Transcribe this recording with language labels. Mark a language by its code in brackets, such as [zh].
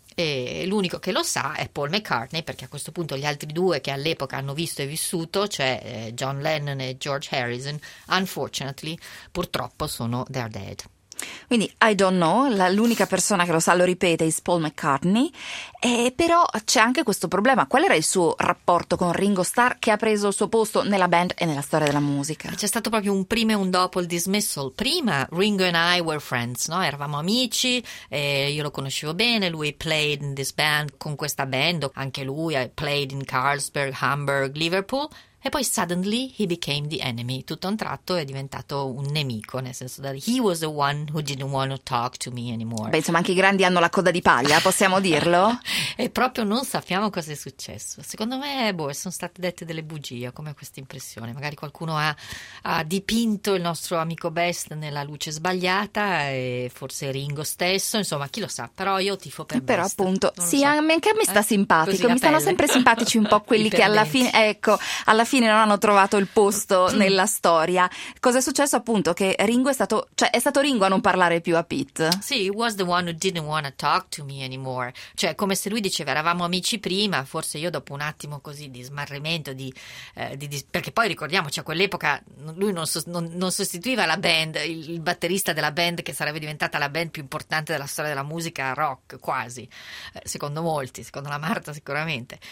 [it] E l'unico che lo sa è Paul McCartney, perché a questo punto gli altri due che all'epoca hanno visto e vissuto, cioè John Lennon e George Harrison, [en] unfortunately, [it] purtroppo sono [en] they're dead. [it] Quindi, [en] I don't know, [it] l'unica persona che lo sa, lo ripete, è Paul McCartney, però c'è anche questo problema. Qual era il suo rapporto con Ringo Starr, che ha preso il suo posto nella band e nella storia della musica? C'è stato proprio un prima e un dopo il dismissal. [en] Prima, Ringo and I were friends, no? [it] Eravamo amici, e io lo conoscevo bene, lui [en] played in this band, [it] con questa band, anche lui [en] played in [it] Carlsberg, Hamburg, Liverpool. E poi [en] suddenly he became the enemy, [it] tutto un tratto è diventato un nemico, nel senso [en] that he was the one who didn't want to talk to me anymore. [it] Beh, insomma, anche i grandi hanno la coda di paglia, possiamo dirlo? E proprio non sappiamo cosa è successo. Secondo me, sono state dette delle bugie, come questa impressione. Magari qualcuno ha dipinto il nostro amico Best nella luce sbagliata, e forse Ringo stesso, insomma, chi lo sa. Però io tifo per Best. Però appunto, sì, anche a me sta simpatico, mi stanno sempre simpatici un po' quelli che alla fine, ecco, alla fine non hanno trovato il posto nella storia. Cosa è successo appunto? Che Ringo è stato, cioè è stato Ringo a non parlare più a Pete. [en] Sì, he was the one who didn't want to talk to me anymore. [it] Cioè, come se lui diceva eravamo amici prima, forse io dopo un attimo così di smarrimento, perché poi ricordiamoci, a quell'epoca lui non sostituiva la band, il batterista della band che sarebbe diventata la band più importante della storia della musica rock, quasi, secondo molti, secondo la Marta sicuramente.